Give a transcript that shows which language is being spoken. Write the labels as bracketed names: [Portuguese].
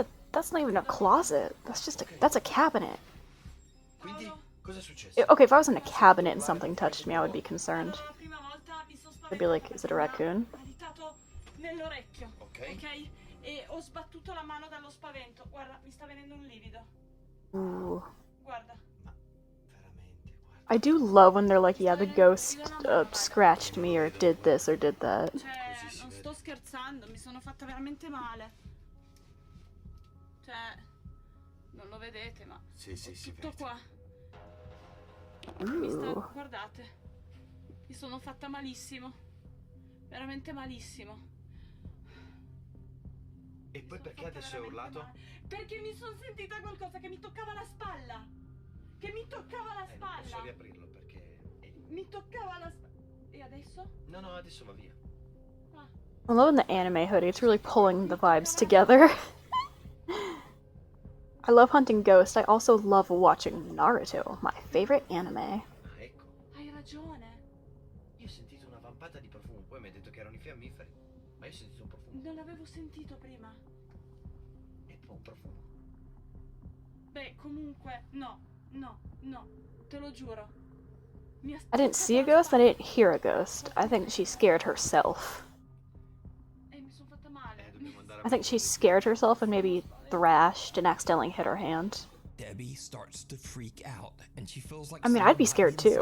[English] That's not even a closet. That's a cabinet. Okay, if I was in a cabinet and something touched me, I would be concerned. I'd be like, is it a raccoon? [Italian] Nell'orecchio, ok? E ho sbattuto la mano dallo spavento. Guarda, mi sta venendo un livido. Ooh. Guarda. [English] I do love when they're like, yeah, the ghost scratched me or did this or did that. [Italian] Cioè, non sto scherzando, mi sono fatta veramente male. Cioè, non lo vedete, ma Sì, tutto qua. Ooh. Guardate, mi sono fatta malissimo. Veramente malissimo. E poi perché adesso hai urlato? Perché mi sono sentita qualcosa che mi toccava la spalla. Che mi toccava la spalla. Non posso riaprirlo perché... Mi toccava la spalla. E adesso? No, adesso va via. [English] I'm loving the anime hoodie. It's really pulling the vibes together. I love hunting ghosts. I also love watching Naruto, my favorite anime. [Italian] Ecco. Hai ragione. Io ho sentito una vampata di profumo, poi mi hai detto che erano i fiammiferi. Ma io ho sentito un profumo. Non l'avevo sentito prima. E poi un profumo. Beh, comunque, no, te lo giuro. [English] I didn't see a ghost, I didn't hear a ghost. I think she scared herself. [Italian] Mi sono fatta male. [English] I think she scared herself and maybe thrashed and accidentally hit her hand. Debbie starts to freak out, and she feels like I mean, I'd be someone scared might be too.